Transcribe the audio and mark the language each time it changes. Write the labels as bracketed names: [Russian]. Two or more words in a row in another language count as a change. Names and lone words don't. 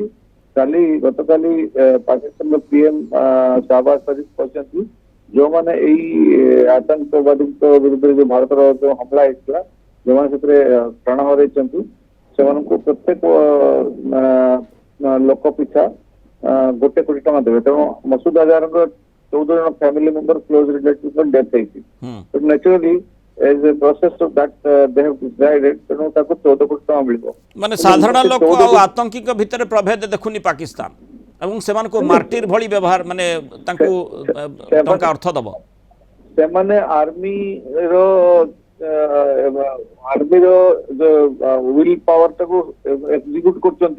[Odia] ଗତକାଲି ପାକିସ୍ତାନର ପିଏମ ସାହବାଜ ଶରୀଫ କହିଛନ୍ତି ଯୋଉମାନେ ଏଇ ଆତଙ୍କବାଦୀଙ୍କ ବିରୁଦ୍ଧରେ ଯୋଉ ଭାରତର ଯୋଉ ହମଲା ହେଇଥିଲା ଯୋଉମାନେ ସେଥିରେ ପ୍ରାଣ ହରାଇଛନ୍ତି ସେମାନଙ୍କୁ ପ୍ରତ୍ୟେକ ଲୋକ ପିଛା 1 କୋଟି ଟଙ୍କା ଦେବେ। ତେଣୁ ମସୁଦ ଆଜାରଙ୍କ 14 ଜଣ [English] family member close relative death [Odia] ହେଇଛି। [English] ନ୍ୟାଚୁରାଲି as a process of that they have decided [Odia] ତେଣୁ ତାକୁ 14 କୋଟି ଟଙ୍କା ମିଳିବ। ମାନେ ସାଧାରଣ ଲୋକ ଆଉ ଆତଙ୍କୀଙ୍କ ଭିତରେ ପ୍ରଭେଦ ଦେଖୁନି ପାକିସ୍ତାନ ଏବଂ ସେମାନଙ୍କୁ ମାର୍ଟିର ଭଳି ବ୍ୟବହାର ମାନେ ତାଙ୍କୁ ଟଙ୍କା ଅର୍ଥ ଦବ। ସେମାନେ ଆର୍ମିର [English] will power [Odia] ଟାକୁ ଏକ୍ଜିକ୍ୟୁଟ କରୁଛନ୍ତି।